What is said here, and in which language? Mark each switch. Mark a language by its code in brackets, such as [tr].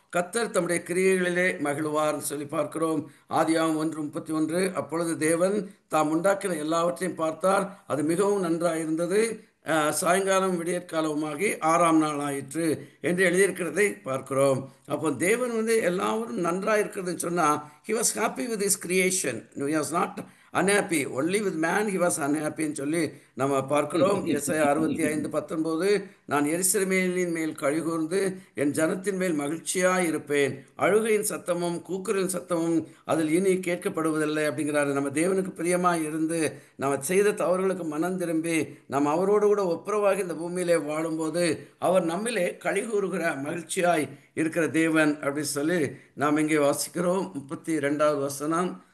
[ta] கர்த்தர் தம்முடைய கிரியைகளிலே மகிழ்வார்னு சொல்லி பார்க்கிறோம். ஆதியாகமம் 1:31, அப்பொழுது தேவன் தாம் உண்டாக்கின எல்லாவற்றையும் பார்த்தார், அது மிகவும் நன்றாயிருந்தது, சாயங்காலம் விடியற்காலமாகி 6ஆம் நாள் ஆயிற்று என்று எழுதியிருக்கிறதை பார்க்கிறோம். அப்போ தேவன் வந்து எல்லாரும் நன்றாக இருக்கிறதுன்னு சொன்னால் [en] he was happy with his creation. He was not unhappy. Only with man he was unhappy [ta] ன்னு சொல்லி நம்ம பார்க்கிறோம். எசாயா 65:19, நான் எருசலேமின் மேல் கழிகூர்ந்து என் ஜனத்தின் மேல் மகிழ்ச்சியாக இருப்பேன், அழுகையின் சத்தமும் கூக்குரலின் சத்தமும் அதில் இனி கேட்கப்படுவதில்லை அப்படிங்கிறாரு. நம்ம தேவனுக்கு பிரியமாக இருந்து நம்ம செய்த தவறுகளுக்கு மனம் திரும்பி நம்ம அவரோடு கூட ஒப்புரவாகி இந்த பூமியிலே வாழும்போது அவர் நம்மிலே கழிகூறுகிற மகிழ்ச்சியாய் இருக்கிற தேவன் அப்படின்னு சொல்லி நாம் இங்கே வாசிக்கிறோம். 32வது வசனம்,